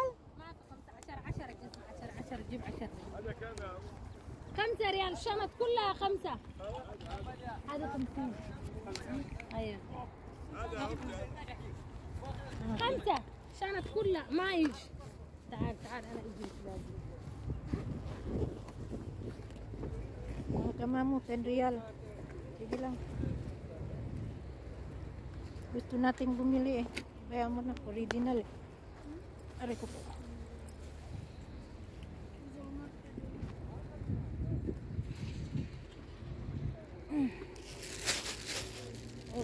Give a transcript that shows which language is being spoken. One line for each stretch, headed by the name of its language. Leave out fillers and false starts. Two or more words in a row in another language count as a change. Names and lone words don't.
Arabic: ما 15 10 جيب 10 هذا كم 5 ريال الشنط كلها 5 هذا 50 ايوه هذا 5 شنط كلها ما يجي تعال انا اجيب لازم
Filipino: Mga kamamu, 10 real. Sige lang. Gusto nating bumili eh. Kaya mo na, original. Aray ko po. Oh.